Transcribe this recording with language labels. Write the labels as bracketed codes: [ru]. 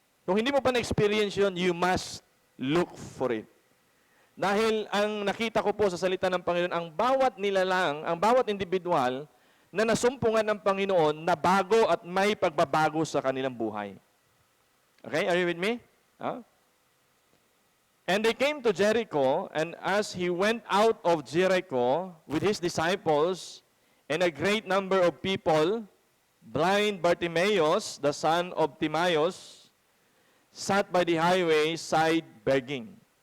[tl] Kung hindi mo pa na-experience yun, [en] you must look for it. [tl] Dahil ang nakita ko po sa salita ng Panginoon, ang bawat nilalang, ang bawat individual, na nasumpungan ng Panginoon na bago at may pagbabago sa kanilang buhay. [en] Okay? Are you with me? And they came to Jericho, and as he went out of Jericho with his disciples and a great number of people, blind Bartimaeus, the son of Timaeus, sat by the highway side begging.